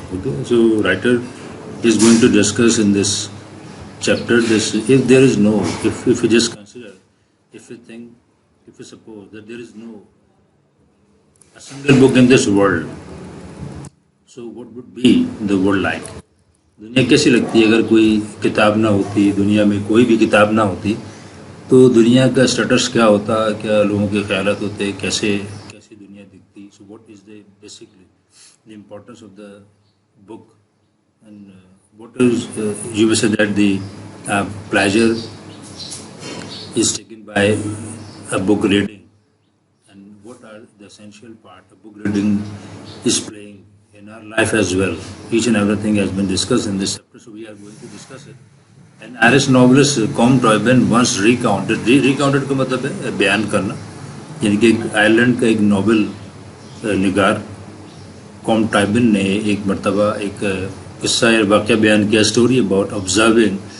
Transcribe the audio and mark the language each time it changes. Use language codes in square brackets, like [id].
[en] Okay, so writer is going to discuss in this chapter this: if there is no, if we just consider, if we think, if we suppose that there is no a single book in this world, so what would be the world like? [hi] दुनिया कैसी लगती है अगर कोई किताब ना होती, दुनिया में कोई भी किताब ना होती, तो दुनिया का स्टेटस क्या होता, क्या लोगों के ख्यालात होते, कैसे दुनिया दिखती. [en] So what is the basically the importance of the book and what is you will say that the pleasure is taken by a book reading and what are the essential part of book reading is playing in our life as well. Each and everything has been discussed in this chapter, so we are going to discuss it. And Irish novelist Com Toynbee once recounted [hi] का मतलब है बयान करना, यानी कि Ireland का एक Nobel निगार com टॉयबे ने एक मरतबा एक किस्सा या वाक़या बयान किया, [en] Story about observing.